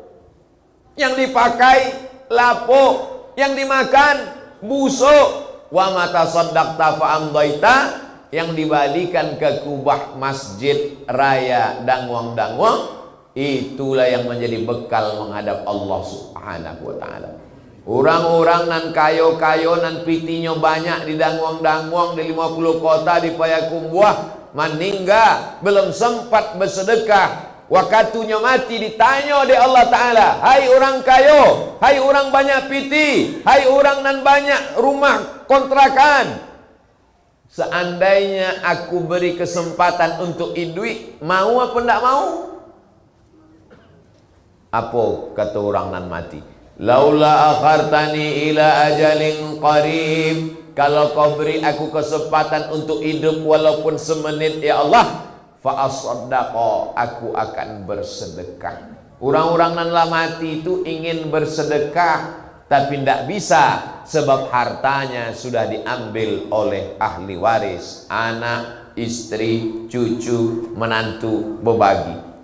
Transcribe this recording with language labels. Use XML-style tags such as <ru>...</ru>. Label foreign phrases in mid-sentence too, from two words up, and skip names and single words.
<id>Yang dipakai lapuk, yang dimakan busuk.</id> <ar>وما تصدقت فأمضيت,</ar> <id>yang dibalikan ke kubah masjid raya dangwang-dangwang. Itulah yang menjadi bekal menghadap</id> <ar>الله سبحانه وتعالى.</ar> <id>Orang-orang nan kayo-kayo nan pitinya banyak di dangwang-dangwang di 50 kota di Payakumbuh meninggal belum sempat bersedekah. Waktunya mati ditanya oleh</id> <ar>الله تعالى,</ar> <id>hai orang kayo, hai orang banyak piti, hai orang nan banyak rumah kontrakan, seandainya aku beri kesempatan untuk hidup, mau apa tidak mau? Apa kata orang nan mati?</id> <ar>لولا أخرتني إلى أجل قريب</ar> <id>kalau kau beri aku kesempatan untuk hidup walaupun semenit ya Allah,</id> <ar>فأصدق,</ar> <id>aku akan bersedekah. Orang-orang nan lah mati itu ingin bersedekah tapi tidak bisa, sebab hartanya sudah diambil oleh ahli waris, anak, istri, cucu, menantu, berbagi.</id>